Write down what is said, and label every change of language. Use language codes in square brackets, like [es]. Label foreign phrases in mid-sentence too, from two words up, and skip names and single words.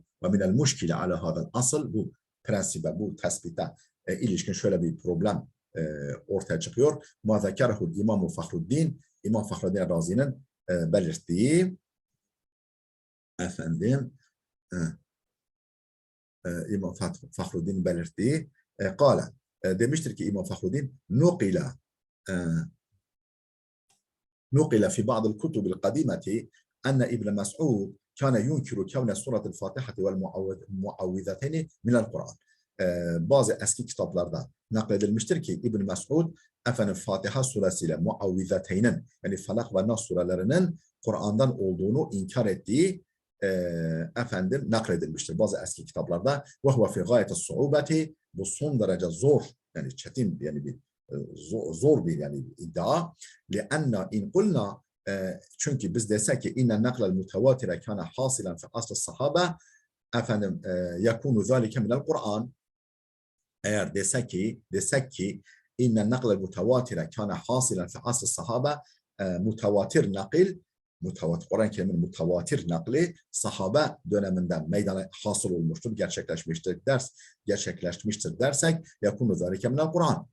[ar] ومن المشكل على هذا الأصل, [tr] bu prensibe, bu tespite ilişkin şöyle bir problem ortaya çıkıyor. [ar] ما ذكره [tr] İmam Fahruddin, İmam Fahruddin Razi'nin belirttiği, efendim İmam Fahruddin belirttiği, kâle, demiştir ki İmam Fahruddin, [ar] نقل في بعض الكتب القديمة أن ابن مسعود كان ينكر كون سورة الفاتحة والمعوذتين من القرآن. [tr] Bazı eski kitaplarda nakledilmiştir ki İbn Mes'ud efendim Fatiha suresiyle muavvizeteynin, yani Felak ve Nas surelerinin Kur'an'dan olduğunu inkar ettiği efendim nakledilmiştir bazı eski kitaplarda. [ar] وهو في غاية الصعوبة, [tr] bu son derece zor, yani çetin, yani bir zor bir yani iddia. [ar] لأن in قلنا, [tr] çünkü biz desek ki [ar] إن النقل المتواتر كان حاصلا في عصر الصحابة, efendim يكون ذلك من القرآن. [tr] Eğer desek ki [ar] إن النقل المتواتر كان حاصلا في عصر الصحابة, [tr] mutawatir nakil Kur'an-ı Kerim'in mutavatir nakli sahabe döneminden meydana hasıl olmuştur, gerçekleşmiştir dersek [ar] يكون ذلك من القرآن.